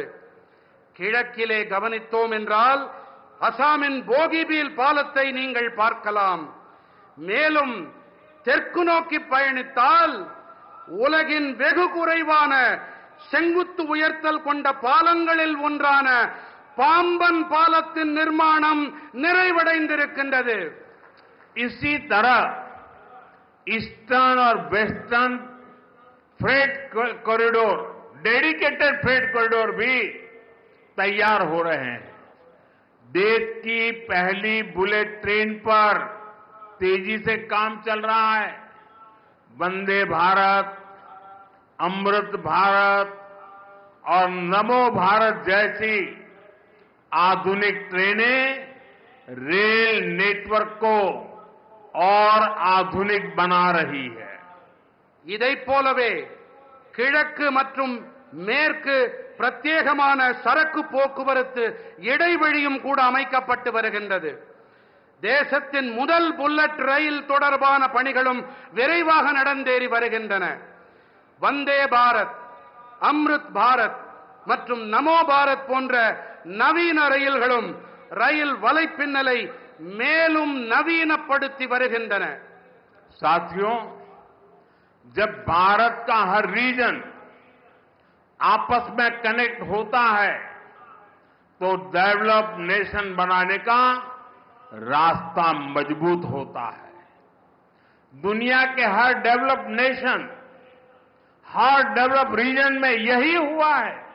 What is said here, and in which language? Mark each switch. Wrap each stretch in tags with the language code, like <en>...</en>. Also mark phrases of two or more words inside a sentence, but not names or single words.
<ta>கிழக்கிலே கவனித்தோம் என்றால் அசாமின் போகிபீல் பாலத்தை நீங்கள் பார்க்கலாம். மேலும் தெற்கு நோக்கி பயணித்தால் உலகின் வெகு குறைவான செங்குத்து உயர்த்தல் கொண்ட பாலங்களில் ஒன்றான பாம்பன் பாலத்தின் நிர்மாணம் நிறைவடைந்திருக்கின்றது.</ta> <hi>इसी तरह ईस्टर्न और</hi> <en>Western Freight Corridor, Dedicated Freight Corridor</en> <hi>भी तैयार हो रहे हैं. देश की पहली</hi> <en>bullet train</en> <hi>पर तेजी से काम चल रहा है. वंदे भारत, अमृत भारत और नमो भारत जैसी आधुनिक ट्रेनें</hi> <en>rail network</en> <hi>को और आधुनिक बना रही है.</hi> <ta>இதைப் போலவே கிழக்கு மற்றும் மேற்கு பிரத்யேகமான சரக்கு போக்குவரத்து இடைவெளியும் கூட அமைக்கப்பட்டு வருகின்றது. தேசத்தின் முதல்</ta> <en>bullet train</en> <ta>தொடர்பான பணிகளும் விரைவாக நடந்தேறி வருகின்றன. வந்தே பாரத், அம்ருத் பாரத் மற்றும் நமோ பாரத் போன்ற நவீன ரயில்களும் ரயில் வலைப்பின்னலை மேலும் நவீனப்படுத்தி வருகின்றன.</ta> <hi>साथियों, जब भारत का हर रीजन आपस में कनेक्ट होता है तो</hi> <en>develop nation</en> <hi>बनाने का रास्ता मजबूत होता है. दुनिया के हर</hi> <en>develop nation,</en> <hi>हर</hi> <en>develop region</en> <hi>में यही हुआ है.</hi>